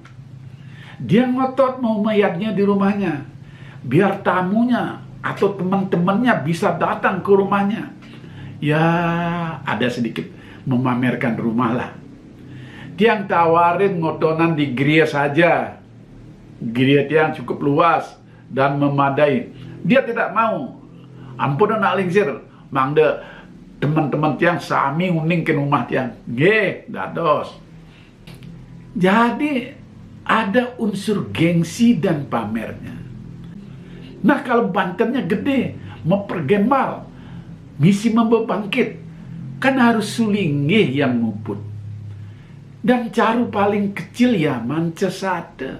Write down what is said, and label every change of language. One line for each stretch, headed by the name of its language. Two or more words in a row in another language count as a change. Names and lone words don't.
Indonesian: Dia ngotot mau mayatnya di rumahnya, biar tamunya atau teman-temannya bisa datang ke rumahnya. Ya, ada sedikit memamerkan rumah lah. Tiang tawarin ngotonan di gereja saja. Gereja tiang cukup luas dan memadai. Dia tidak mau.
Balinese: Ampun nak lingsir, mangde teman-teman tiang sami uning
Indonesian: ke rumah
Balinese: tiang. Dados.
Indonesian: Jadi ada unsur gengsi dan pamernya. Nah, kalau bantennya gede, mempergembal, misi membangkit, kan harus sulinggih yang ngumpul. Dan caru paling kecil ya mancesade.